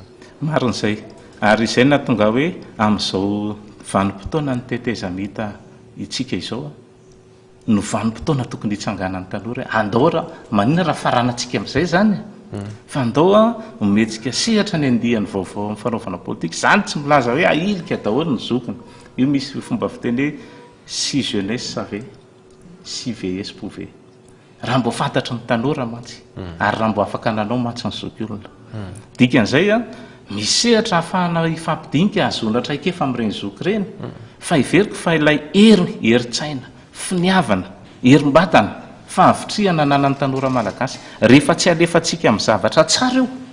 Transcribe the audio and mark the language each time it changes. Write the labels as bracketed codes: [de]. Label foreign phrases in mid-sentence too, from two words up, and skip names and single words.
[mg] marin'izay ary izay na tonga hoe amin'izao vanim-potoana ny tetezamita itsika izao no vanim-potoana tokony hitsanganan'ny tanora andao manina raha faranantsika amin'izay zany fa andao a ometsika sehatra ny andihany vaovao amin'ny fanaovana politika zany tsy milaza hoe ailika daholo ny zokony io misy fomba fiteny hoe [fr] si jeunesse savait si vieillesse pouvait [mg] raha mbo fantatra ny tanora mantsy ary raha mbo afaka nanao mantsy ny zoky olona dikan'izay a misehatra ahafahana ifampidinika azona traikefa amin'ireny zoky reny fa iveriko fa ilay heritsaina finiavana herim-batana fahavitriana nanany tanora malagasy rehefa tsy alefantsika amin'ny zavatra tsara io